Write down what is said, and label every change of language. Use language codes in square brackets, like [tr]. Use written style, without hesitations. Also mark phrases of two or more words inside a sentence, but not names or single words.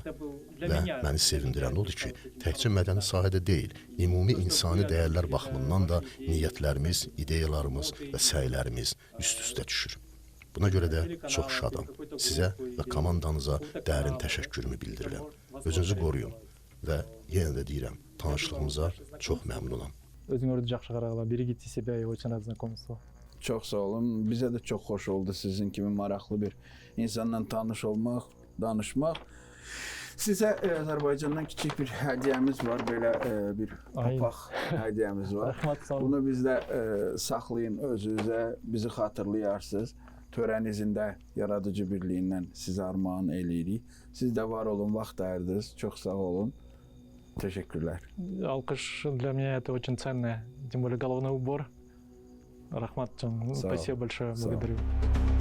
[az] Və məni sevindirən odur ki, təkcə mədəni sahədə deyil, ümumi insani dəyərlər baxımından da niyyətlərimiz, ideyalarımız və səylərimiz üst-üstə düşür. Buna görə də çox şadam. Sizə və komandanıza dərin təşəkkürümü bildirirəm. Özünüzü qoruyun və yenə də deyirəm, tanışlığımıza çox məmnunam. Özünüzü yaxşı qaraqla, [ru] берегите себя и очень рад знакомству. [az] Çox sağ olun. Bizə də çox xoş oldu sizin kimi maraqlı bir insanla tanış olmaq, danışmaq. Sizə Azərbaycandan kiçik bir hədiyyəmiz var, belə bir papaq hədiyyəmiz var. Rəhmət, sağ olun. Bunu bizdə saxlayın özünüzə, bizi xatırlayarsınız. Törənizində yaradıcı birliyindən sizə armağan eləyirik. Siz də var olun, vaxt ayırdınız. Çox sağ olun. Teşekkürler. [ru] Алкаш для меня это очень ценно, тем более головной убор. Рахмат, спасибо большое, благодарю.